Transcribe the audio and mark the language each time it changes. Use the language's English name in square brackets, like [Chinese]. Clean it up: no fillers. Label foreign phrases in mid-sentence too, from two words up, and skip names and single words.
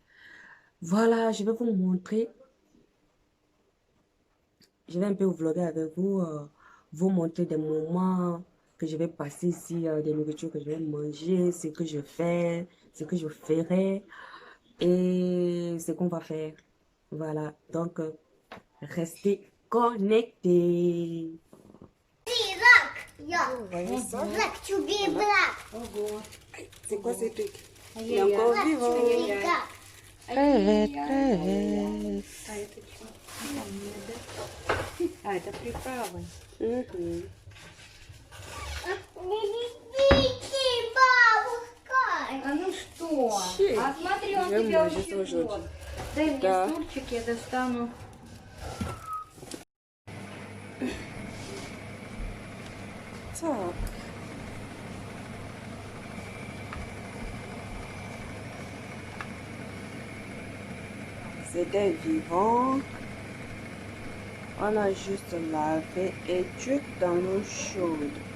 [French] Voilà, je vais vous montrer. Je vais un peu vous vlogger avec vous, vous montrer des moments que je vais passer ici, des nourritures que je vais manger, ce que je fais, ce que je ferai et ce qu'on va faire. Voilà, donc restez connectés. [English] Black to be black. [French] C'est quoi ces trucs? Il est encore vivant. Crevette, crevette. [Russian] А, это приправы. Бабушка. А ну что? Щи. А смотри, он Я тебя мажу очень тоже. ждет. Дай мне Да. стульчик, я достану. [French] Top. C'était vivant. On a juste lavé et cuit dans l'eau chaude.